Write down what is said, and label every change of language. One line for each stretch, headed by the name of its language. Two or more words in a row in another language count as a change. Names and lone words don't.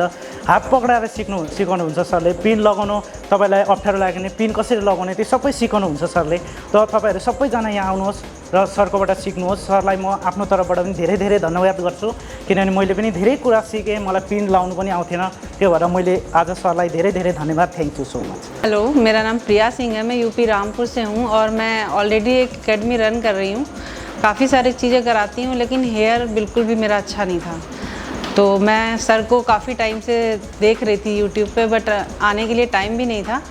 Nepali: हात पक्राएर सिकाउनुहुन्छ सरले. पिन लगाउनु तपाईँलाई अप्ठ्यारो लाग्यो भने पिन कसरी लगाउने त्यो सबै सिकाउनुहुन्छ सरले. त तपाईँहरू सबैजना यहाँ आउनुहोस् र सरकोबाट सिक्नुहोस्. सरलाई म आफ्नो तर्फबाट पनि धेरै धेरै धन्यवाद गर्छु किनभने मैले पनि धेरै कुरा सिकेँ. मलाई पिन लाउनु पनि आउँथेन, त्यो भएर मैले आज सरलाई धेरै धेरै धन्यवाद.
English: thank you so much.
Hindi: हेलो, मेरा नाम प्रिया सिंह है. मैं यूपी रामपुर से हूँ और मैं ऑलरेडी एक
English: academy run
Hindi: कर रही हूँ. काफ़ी सारी चीज़ें कराती हूँ लेकिन हेयर बिल्कुल भी मेरा अच्छा नहीं था. तो मैं सर को काफ़ी टाइम से देख रही थी यूट्यूब पे, बट आने के लिए टाइम भी नहीं था.